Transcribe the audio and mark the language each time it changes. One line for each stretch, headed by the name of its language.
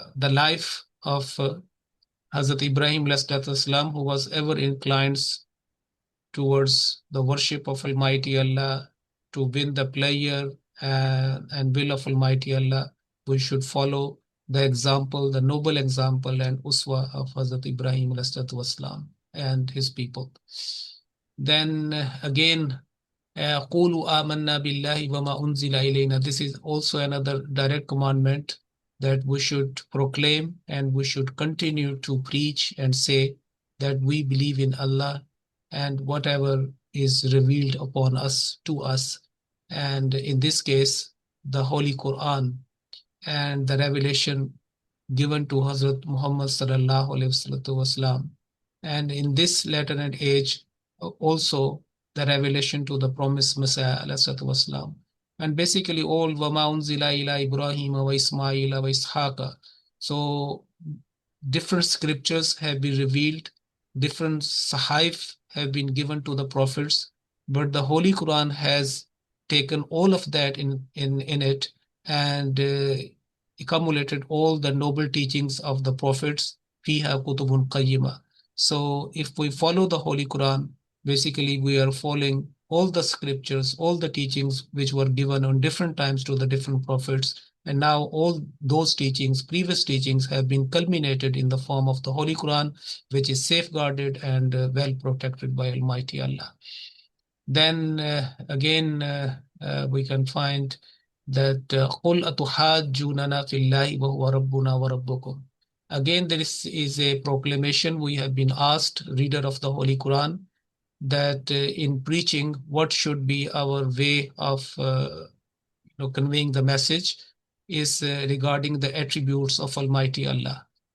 English: life of Hazrat Ibrahim ﷺ, who was ever inclined towards the worship of Almighty Allah, to win the pleasure and will of Almighty Allah. We should follow the example, the noble example and uswa of Hazrat Ibrahim ﷺ and his people. Then again,
Arabic: قُولُوا آمَنَّا بِاللَّهِ وَمَا أُنزِلَ إِلَيْنَا.
English: This is also another direct commandment that we should proclaim and we should continue to preach and say that we believe in Allah and whatever is revealed upon us, to us. And in this case, the Holy Quran and the revelation given to Hazrat Muhammad sallallahu alaihi wasallam. And in this latter end age, also the revelation to the promised Messiah alayhi wasallam. And basically all
Arabic: وَمَا أُنزِلَ إِلَى إِبْرَاهِيمَ وَإِسْمَاعِيلَ وَإِسْحَاقَ.
English: So different scriptures have been revealed, different sahaif have been given to the prophets, but the Holy Quran has taken all of that in it and accumulated all the noble teachings of the prophets.
Arabic: فِيهَا كُتُبٌ قَيِّمَةٌ.
English: So if we follow the Holy Quran, basically we are following all the scriptures, all the teachings which were given on different times to the different prophets. And now all those teachings, previous teachings, have been culminated in the form of the Holy Quran, which is safeguarded and well protected by Almighty Allah. Then again we can find that
Arabic: قُلْ أَتُحَاجُّونَنَا فِي اللَّهِ وَهُوَ رَبُّنَا وَرَبُّكُمْ.
English: Again, this is a proclamation. We have been asked, reader of the Holy Quran, that in preaching, what should be our way of conveying the message is regarding the attributes of Almighty Allah.